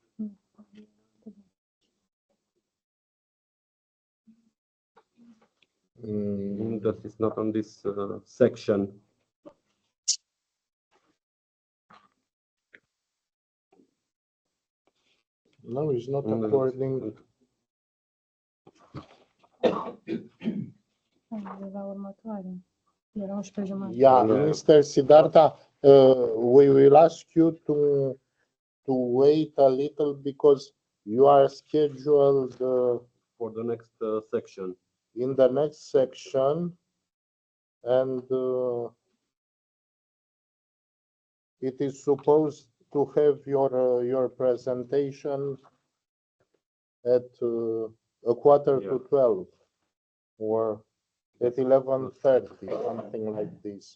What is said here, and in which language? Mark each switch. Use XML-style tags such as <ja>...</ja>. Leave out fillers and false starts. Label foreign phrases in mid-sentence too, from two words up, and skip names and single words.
<en>That is not on this section. No, it's not according.</en> <ro>la următoare. Era 11:30.</ro> <en>Yeah, Mr. Siddhartha, we will ask you to wait a little because you are scheduled For the next section. in the next section, and it is supposed to have your presentation at a quarter to 12 or at 11:30, something like this.</en>